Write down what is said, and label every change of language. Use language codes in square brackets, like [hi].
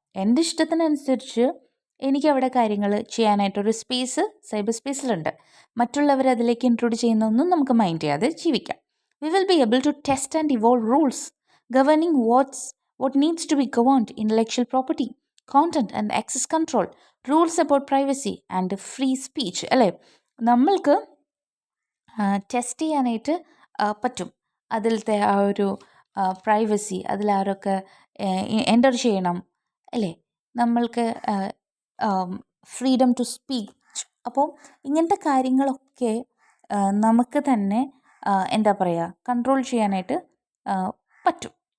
[ml] എൻ്റെ ഇഷ്ടത്തിനനുസരിച്ച് എനിക്കവിടെ കാര്യങ്ങൾ ചെയ്യാനായിട്ടൊരു സ്പേസ് സൈബർ സ്പേസിലുണ്ട്. മറ്റുള്ളവർ അതിലേക്ക് ഇൻക്ലൂഡ് ചെയ്യുന്നതൊന്നും നമുക്ക് മൈൻഡ് ചെയ്യാതെ ജീവിക്കാം. [en] We will be able to test and evolve rules governing what needs to be governed: intellectual property, content and access control, rules about privacy and free speech. [ml] അല്ലേ, നമ്മൾക്ക് test ചെയ്യാനായിട്ട് പറ്റും അതിലത്തെ ആ ഒരു പ്രൈവസി, അതിലാരൊക്കെ എൻ്റർ ചെയ്യണം അല്ലേ, നമ്മൾക്ക് ഫ്രീഡം ടു സ്പീച്ച്. അപ്പോൾ ഇങ്ങനത്തെ കാര്യങ്ങളൊക്കെ നമുക്ക് തന്നെ എന്താ പറയുക, കൺട്രോൾ ചെയ്യാനായിട്ട് പറ്റും.